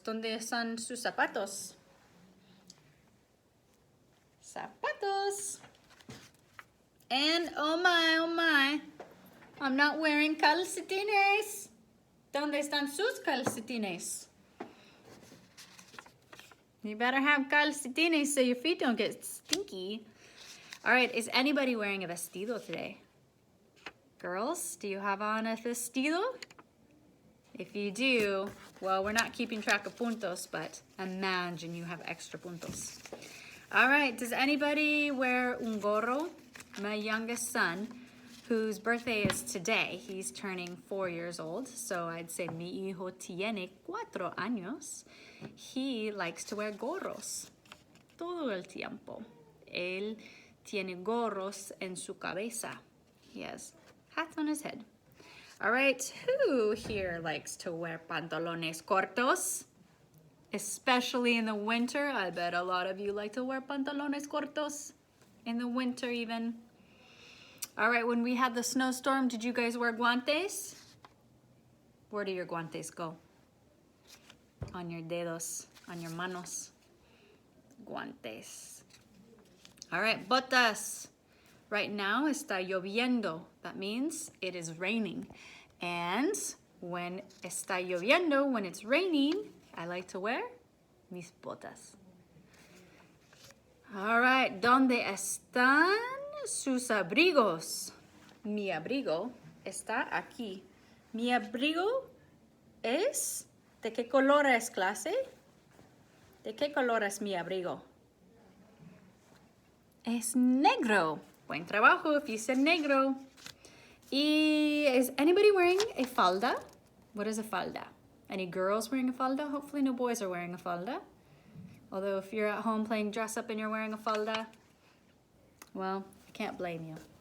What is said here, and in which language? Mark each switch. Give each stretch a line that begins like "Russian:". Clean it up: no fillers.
Spanish: ¿Dónde están sus zapatos? Zapatos.
English: And oh my, I'm not wearing calcetines.
Spanish: ¿Dónde están sus calcetines?
English: You better have calcetines so your feet don't get stinky. All right, is anybody wearing a vestido today? Girls, do you have on a vestido? If you do, well, we're not keeping track of puntos, but imagine you have extra puntos. All right, does anybody wear un gorro? My youngest son, whose birthday is today, he's turning 4 years old, so I'd say mi hijo tiene 4 años. He likes to wear gorros todo el tiempo.
Spanish: Él tiene gorros en su cabeza.
English: He has hats on his head. All right, who here likes to wear pantalones cortos? Especially in the winter. I bet a lot of you like to wear pantalones cortos in the winter even. All right, when we had the snowstorm, did you guys wear guantes? Where do your guantes go? On your dedos, on your manos. Guantes. All right, botas. Right now está lloviendo. That means it is raining. And when está lloviendo, when it's raining, I like to wear mis botas.
Spanish: All right, ¿dónde están sus abrigos? Mi abrigo está aquí. Mi abrigo es... ¿De qué color es, clase? ¿De qué color es mi abrigo? Es negro. Buen trabajo if you said negro.
English: Y is anybody wearing a falda? What is a falda? Any girls wearing a falda? Hopefully no boys are wearing a falda. Although if you're at home playing dress up and you're wearing a falda, well, I can't blame you.